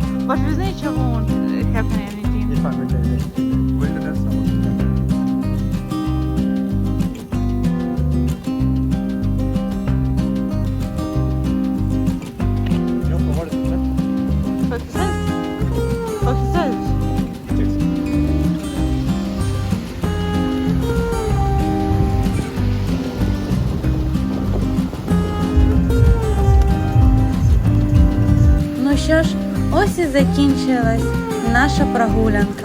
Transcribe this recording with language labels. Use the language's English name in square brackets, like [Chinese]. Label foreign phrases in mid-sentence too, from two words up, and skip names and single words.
[English] But with nature won't happen anything. [German] Ich fange mit der Wilderness aus. [Swedish] Ja, vad var det för sätt? 46. 46. [Ukrainian] Ну що ж, ось і закінчилась наша прогулянка.